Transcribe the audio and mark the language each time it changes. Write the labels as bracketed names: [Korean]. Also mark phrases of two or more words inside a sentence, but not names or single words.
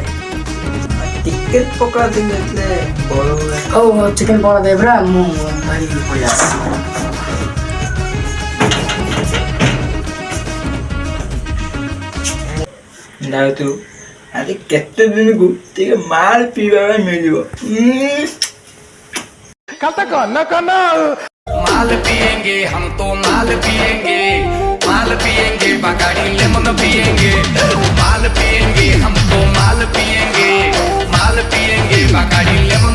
[Odia] ଟିକେ ପକା ଦେଲେ ବଳ ହଉ ଚିକେନ୍ କ'ଣ ଦେବେ ପୁରା ମୁଁ ଧରି ପଳେଇ ଆସିଛି। ଯାଉଛୁ ଆଜି କେତେ ଦିନକୁ ଟିକେ ମାଲ ପିଇବା ପାଇଁ ମିଳିବ। [Hindi] माल पिएंगे हम तो माल पिएंगे बगाड़ी लेमन पिएंगे माल पिएंगे हम तो माल पिएंगे बगाड़ी